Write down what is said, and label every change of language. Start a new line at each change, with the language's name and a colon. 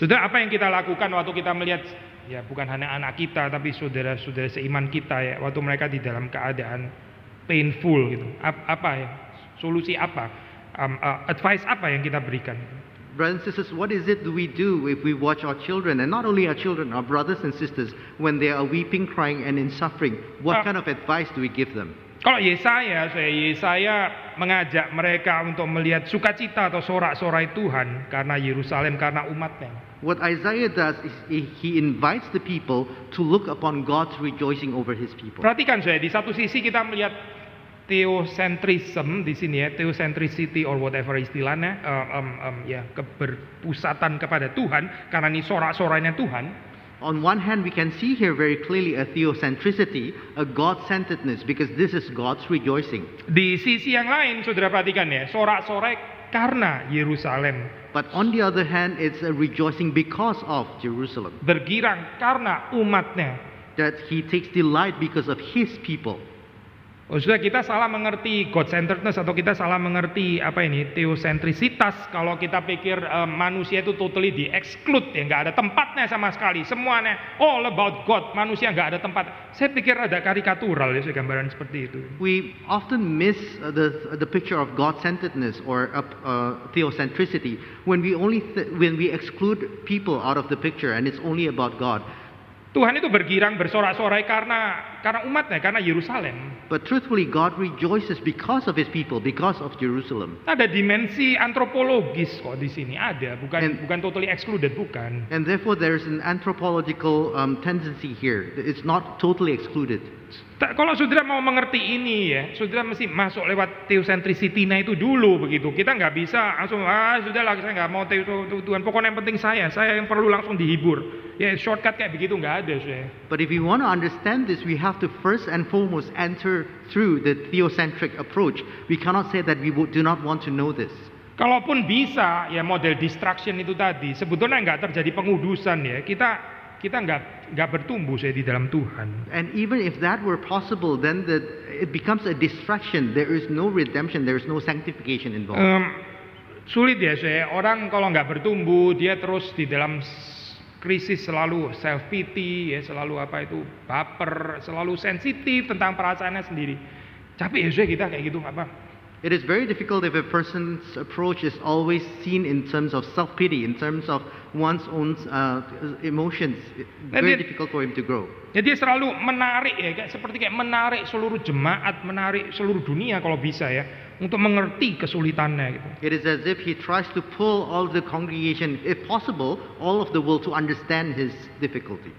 Indonesian: Saudara, apa yang kita lakukan waktu kita melihat, ya bukan hanya anak kita, tapi saudara-saudara seiman kita ya, waktu mereka di dalam keadaan painful gitu, apa ya, solusi apa, advice apa yang kita berikan?
English: Brothers and sisters, what is it we do if we watch our children, and not only our children, our brothers and sisters, when they are weeping, crying, and in suffering? What kind of advice do we give them?
Indonesian: Kalau Yesaya mengajak mereka untuk melihat sukacita atau sorak-sorai Tuhan karena Yerusalem, karena umatnya.
English: What Isaiah does is he invites the people to look upon God's rejoicing over His people.
Indonesian: Perhatikan saya, di satu sisi kita melihat theocentrism di sini ya,
English: theocentricity or whatever
Indonesian: istilahnya, ya keberpusatan kepada Tuhan karena ini sorak-sorainya Tuhan.
English: On one hand, we can see here very clearly a theocentricity, a God-centeredness, because this is God's rejoicing.
Indonesian: Di sisi yang lain, saudara perhatikan ya, sorak-sorai karena Yerusalem.
English: But on the other hand, it's a rejoicing because of Jerusalem.
Indonesian: Bergirang karena umatnya.
English: That He takes delight because of His people.
Indonesian: Oh, sudah kita salah mengerti God-centeredness atau kita salah mengerti apa ini theocentricitas kalau kita pikir manusia itu totally di-exclude ya, nggak ada tempatnya sama sekali, semuanya
English: all about God,
Indonesian: manusia nggak ada tempat. Saya pikir ada karikatural ya gambaran seperti itu.
English: We often miss the picture of God-centeredness or theocentricity when we exclude people out of the picture and it's only about God.
Indonesian: Tuhan itu bergirang bersorak-sorai karena umatnya, karena Yerusalem.
English: But truthfully, God rejoices because of His people, because of Jerusalem.
Indonesian: Ada dimensi antropologis kok di sini, ada, bukan
English: totally excluded,
Indonesian: bukan.
English: And therefore, there is an anthropological tendency here. It's not totally excluded.
Indonesian: Kalau saudara mau mengerti ini ya, saudara mesti masuk lewat theocentricity-nya itu dulu begitu. Kita nggak bisa langsung sudahlah saya nggak mau Tuhan. Pokoknya yang penting saya yang perlu langsung dihibur. Ya shortcut kayak begitu nggak ada saya.
English: But if we want to understand this, we have to first and foremost enter through the theocentric approach. We cannot say that we do not want to know this.
Indonesian: Kalaupun bisa ya model distraction itu tadi, sebetulnya nggak terjadi pengudusan ya. Kita nggak bertumbuh saya di dalam Tuhan.
English: And even if that were possible, then it becomes a distraction. There is no redemption. There is no sanctification involved.
Indonesian: Sulit ya saya. Orang kalau nggak bertumbuh, dia terus di dalam krisis, selalu self pity ya, selalu baper, selalu sensitif tentang perasaannya sendiri. Capek ya saya kita kayak gitu apa?
English: It is very difficult if a person's approach is always seen in terms of self-pity, in terms of one's own emotions. Very difficult for him to grow.
Indonesian: Ya dia selalu menarik ya, seperti menarik seluruh jemaat, menarik seluruh dunia kalau bisa ya, untuk mengerti kesulitannya gitu.
English: It is as if he tries to pull all the congregation, if possible, all of the world to understand his difficulty.